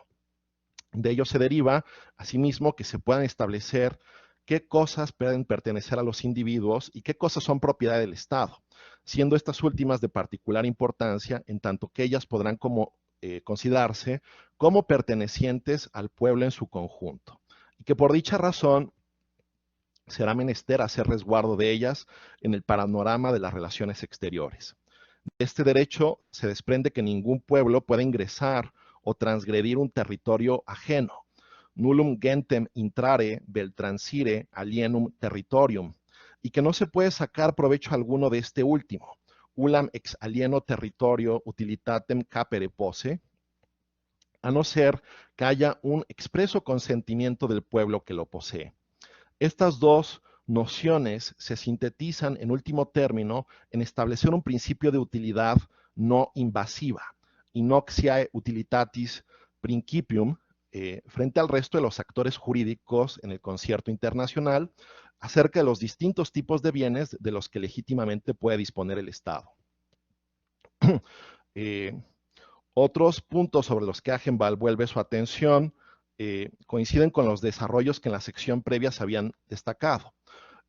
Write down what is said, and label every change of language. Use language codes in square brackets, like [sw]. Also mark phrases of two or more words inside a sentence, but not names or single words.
[es] De ello se deriva, asimismo, que se puedan establecer qué cosas pueden pertenecer a los individuos y qué cosas son propiedad del Estado, siendo estas últimas de particular importancia, en tanto que ellas podrán considerarse como pertenecientes al pueblo en su conjunto, y que por dicha razón será menester hacer resguardo de ellas en el panorama de las relaciones exteriores. De este derecho se desprende que ningún pueblo puede ingresar o transgredir un territorio ajeno. [la] Nullum gentem intrare vel transire alienum territorium, [es] y que no se puede sacar provecho alguno de este último. [la] Ulam ex alieno territorio utilitatem capere posse, [es] a no ser que haya un expreso consentimiento del pueblo que lo posee. Estas dos nociones se sintetizan en último término en establecer un principio de utilidad no invasiva, [la] inoxiae utilitatis principium, [es] frente al resto de los actores jurídicos en el concierto internacional acerca de los distintos tipos de bienes de los que legítimamente puede disponer el Estado. Otros puntos sobre los que Agenbald vuelve su atención coinciden con los desarrollos que en la sección previa se habían destacado.